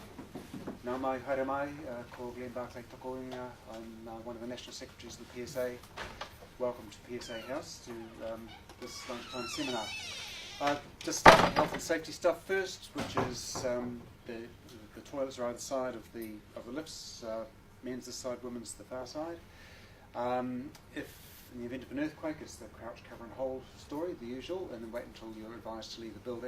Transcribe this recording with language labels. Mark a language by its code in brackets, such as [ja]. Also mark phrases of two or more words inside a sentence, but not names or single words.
[mi] Nā mai, haere mai, ko Glenn Barclay toko inga. [en] I'm one of the National Secretaries of the PSA. Welcome to PSA House, to this lunchtime seminar. Just start with health and safety stuff first, which is the toilets are either side of the lifts. Men's this side, women's the far side. If in the event of an earthquake, it's the crouch, cover and hold story, the usual, and then wait until you're advised to leave the building.